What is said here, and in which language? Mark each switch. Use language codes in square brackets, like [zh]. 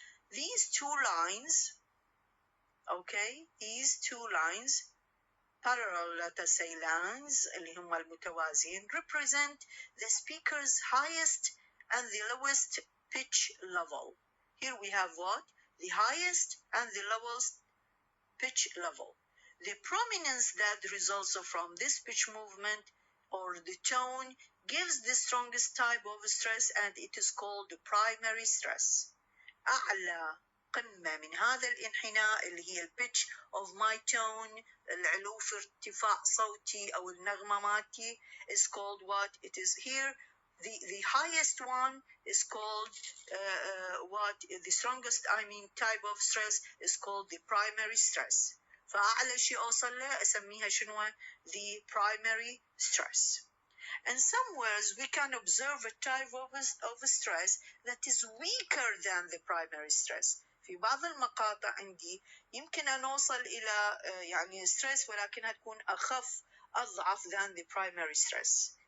[en] These two lines, okay, these two lines, parallel, let us say, lines [ar] اللي هم المتوازيين, [en] represent the speaker's highest and the lowest pitch level. Here we have what? The highest and the lowest pitch level. The prominence that results from this pitch movement or the tone gives the strongest type of stress, and it is called the primary stress. [ar] أعلى قمة من هذا الانحناء اللي هي البيتش [en] of my tone, [ar] العلو في ارتفاع صوتي أو النغمة مالتي, [en] is called what? It is here the highest one is called what? The strongest, type of stress is called the primary stress. [ar] فأعلى شيء أوصل له أسميها شنو؟ [en] the primary stress. And somewhere we can observe a type of stress that is weaker than the primary stress. [ar] في بعض المقاطع عندي يمكن أن أوصل إلى يعني stress ولكنها تكون أضعف [en] than the primary stress.